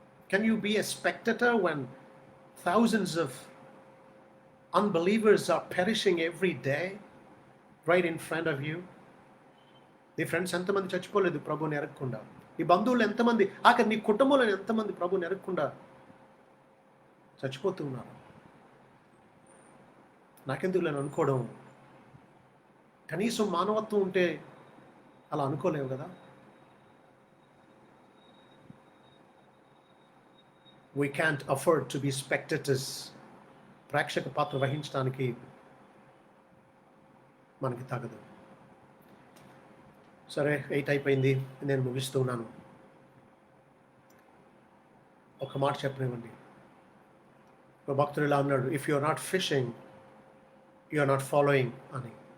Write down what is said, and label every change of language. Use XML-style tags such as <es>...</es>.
<en>Can you be a spectator when thousands of unbelievers are perishing every day? right in front of you.</en> <te>నీ friends ఎంతమంది చచ్చిపోలేదు ప్రభువుని ఎరగకుండా? నీ బంధువులు ఎంతమంది, ఆఖరి నీ కుటుంబంలో ఎంతమంది ప్రభువుని ఎరగకుండా చచ్చిపోతూ ఉన్నారు? నాకెందుకు నేను అనుకోవడం? కనీసం మానవత్వం ఉంటే అలా అనుకోలేవు కదా?</te> <en>We can't afford to be spectators.</en> <te>ప్రేక్షక పాత్ర వహించడానికి మనకి తగదు. సరే, 8 అయిపోయింది, నేను ముగిస్తూ ఉన్నాను. ఒక మాట చెప్పనివ్వండి. ఒక భక్తుడు ఇలా అన్నాడు,</te> <en>if you are not fishing you are not following</en> <te>అని.</te>